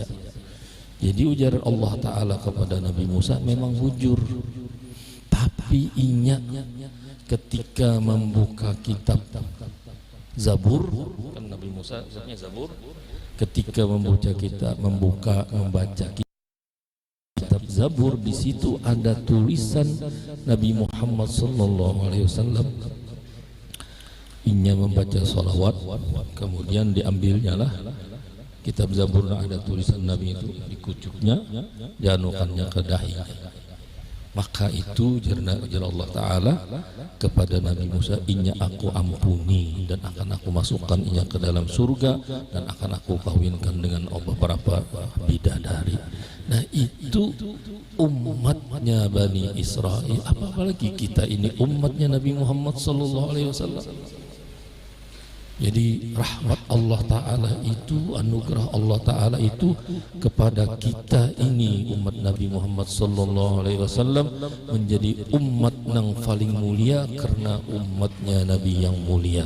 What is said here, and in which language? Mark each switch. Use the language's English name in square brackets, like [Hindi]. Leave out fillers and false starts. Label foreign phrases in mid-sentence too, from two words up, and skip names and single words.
[Indonesian] Jadi ujar Allah Ta'ala kepada Nabi Musa memang bujur, tapi ingat ketika membuka kitab Zabur, kan Nabi Musa usahanya Zabur, ketika membaca kitab Zabur, di situ ada tulisan Nabi Muhammad [Arabic] sallallahu alaihi wasallam [Indonesian] inya membaca salawat, kemudian diambilnya lah kitab Zabur, ada tulisan Nabi itu, dikucuknya, dianukannya ke dahi. Maka itu jarna Allah Ta'ala kepada Nabi Musa, inya aku ampuni dan akan aku masukkan inya ke dalam surga dan akan aku kawinkan dengan beberapa bidadari. Nah itu umatnya Bani Israel, apalagi kita ini umatnya Nabi Muhammad [Arabic] sallallahu alaihi wasallam. [Indonesian] Jadi rahmat Allah Ta'ala itu, anugerah Allah Ta'ala itu kepada kita ini umat Nabi Muhammad [Arabic] sallallahu alaihi wasallam [Indonesian] menjadi umat yang paling mulia karena umatnya Nabi yang mulia.